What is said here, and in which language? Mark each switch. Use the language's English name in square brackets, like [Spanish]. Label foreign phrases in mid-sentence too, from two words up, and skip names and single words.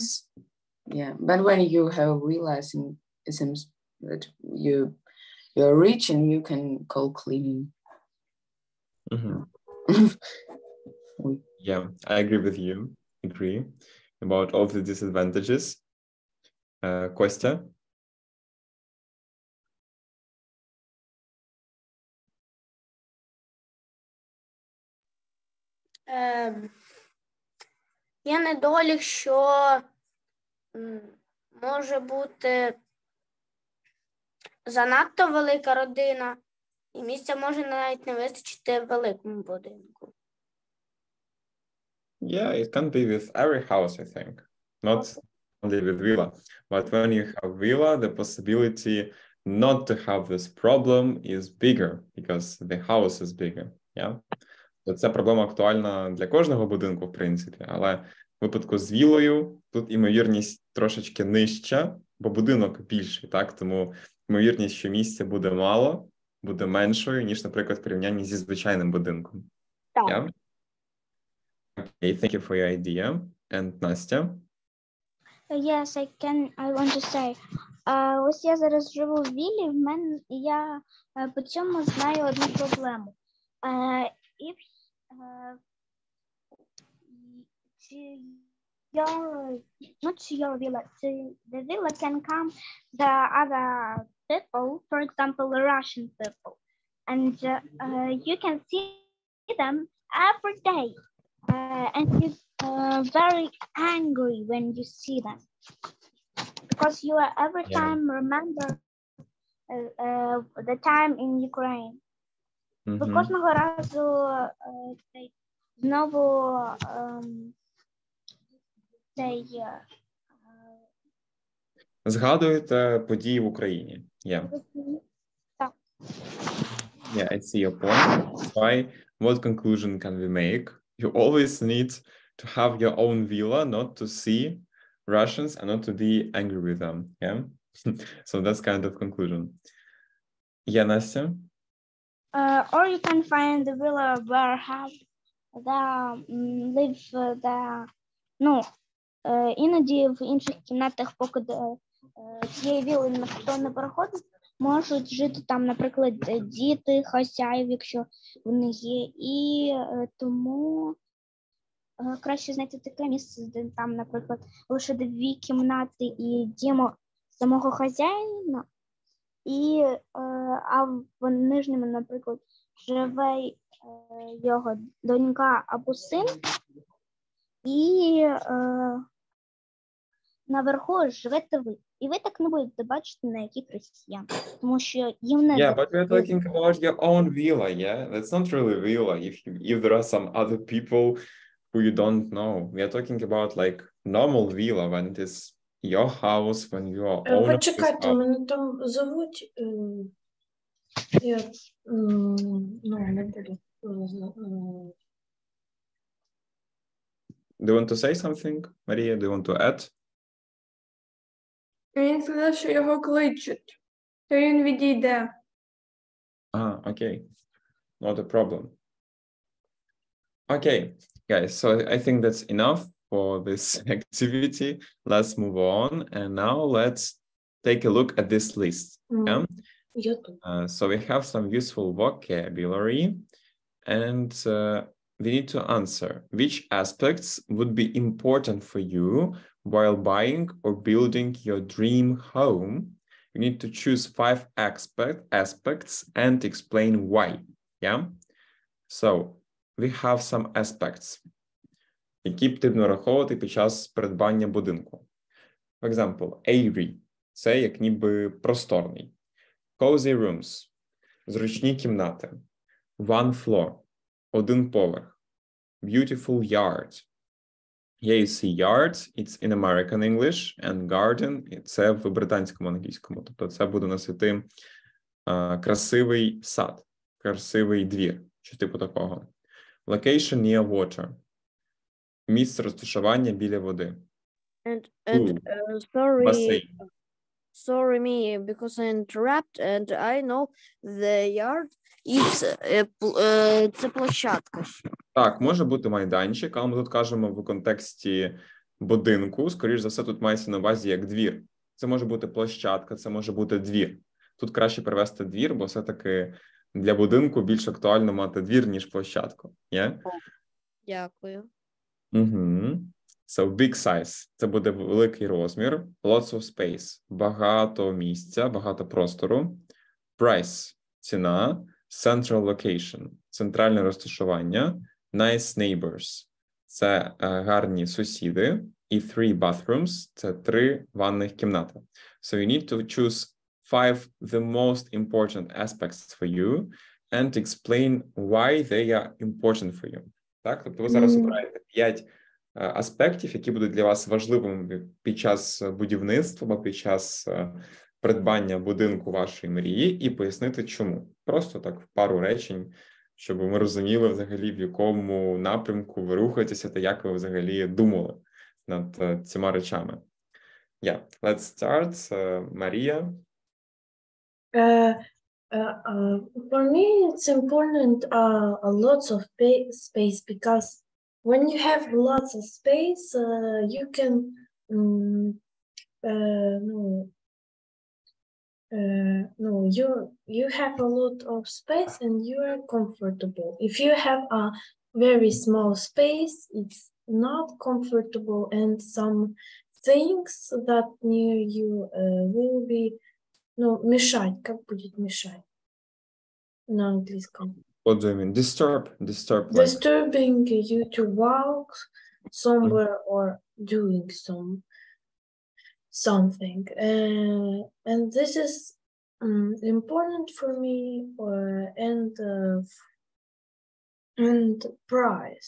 [English] Yeah, but when you have realizing, it seems that you're rich and you can call cleaning. Yeah, I agree with you. Agree about all the disadvantages. Kostya? [Ukrainian] Є недолік, що може бути занадто велика родина, і місця може навіть не вистачити в великому будинку. [English] Yeah, it can be with every house, I think. Not only with villa. But when you have villa, the possibility not to have this problem is bigger because the house is bigger. Yeah? [Ukrainian] Ця проблема актуальна для кожного будинку, в принципі, але в випадку з вілою тут ймовірність трошечки нижча, бо будинок більший, так? Тому ймовірність, що місця буде мало, буде меншою, ніж, наприклад, в порівнянні зі звичайним будинком. Так. [English] Yeah? Okay, thank you for your idea. And Nastya? Yes, I want to say. [Ukrainian] Ось я зараз живу в віллі, я по цьому знаю одну проблему. [English] If the villa can come the other people, for example, the Russian people, and you can see them every day, and you're very angry when you see them because you are every time remember the time in Ukraine. [Ukrainian] Ви кожного разу знову Згадуєте події в Україні. [English] Yeah. Yeah, I see your point. That's why, what conclusion can we make? You always need to have your own villa, not to see Russians and not to be angry with them. Yeah. So that's kind of conclusion. Yeah, Nastya? Or you can find the villa where have live [Ukrainian] іноді в інших кімнатах, поки цієї вілли ніхто не переходить, можуть жити там, наприклад, діти, хазяїв, якщо вони є, і тому краще знайти таке місце, де там, наприклад, лише 2 кімнати і дім самого хазяїна, а в нижньому, наприклад, живе його донька або син, і наверху живете ви. І ви так не будете бачити, на яких росіян. Тому що їм не... [English] Yeah, but we're talking about your own villa, yeah? That's not really villa if there are some other people who you don't know. We are talking about like normal villa when it is your house, when you are owner. [Ukrainian] Почекайте, мене там зовуть... Я не буду. [English] Do you want to say something, Maria? Do you want to add? [Ukrainian] Він сказав, що його кличуть, то він відійде. [English] Okay. Not a problem. Okay, guys, so I think that's enough for this activity. Let's move on. And now let's take a look at this list. Yeah? So we have some useful vocabulary, and we need to answer which aspects would be important for you while buying or building your dream home. You need to choose 5 aspects and explain why. Yeah. So we have some aspects, [Ukrainian] які потрібно враховувати під час придбання будинку. [English] For example, airy – [Ukrainian] це як ніби просторний. [English] Cozy rooms – [Ukrainian] зручні кімнати. [English] One floor – [Ukrainian] один поверх. [English] Beautiful yard. Here you see yard, it's in American English, and garden – [Ukrainian] це в британському англійському. Тобто це буде носити красивий сад, красивий двір, чи типу такого. [English] Location near water. [Ukrainian] Місце розташування біля води. [English] Sorry me, because I interrupt, and I know the yard is [Ukrainian] це площадка. Так, може бути майданчик, але ми тут кажемо в контексті будинку. Скоріше за все, тут мається на увазі як двір. Це може бути площадка, це може бути двір. Тут краще перевести двір, бо все-таки для будинку більш актуально мати двір, ніж площадку. [English] Yeah? [Ukrainian] Дякую. [English] So, big size – [Ukrainian] це буде великий розмір. [English] Lots of space – [Ukrainian] багато місця, багато простору. [English] Price – ціна. Central location – [Ukrainian] центральне розташування. [English] Nice neighbors – [Ukrainian] це гарні сусіди. І 3 bathrooms – це 3 ванних кімнати. [English] So, you need to choose 5 the most important aspects for you and explain why they are important for you. [Ukrainian] Так? Тобто ви зараз обираєте 5 аспектів, які будуть для вас важливими під час будівництва або під час придбання будинку вашої мрії, і пояснити, чому. Просто так в пару речень, щоб ми розуміли взагалі, в якому напрямку ви рухаєтеся та як ви взагалі думали над цими речами. [English] Yeah, let's start. Maria. For me, it's important lots of space, because when you have lots of space, you can you have a lot of space and you are comfortable. If you have a very small space, it's not comfortable, and some things that near you will be мешать. [Russian] Как будет мешать на английском? [English] What do you mean? Disturb. Disturbing you to walk somewhere or doing something. And this is important for me. And price.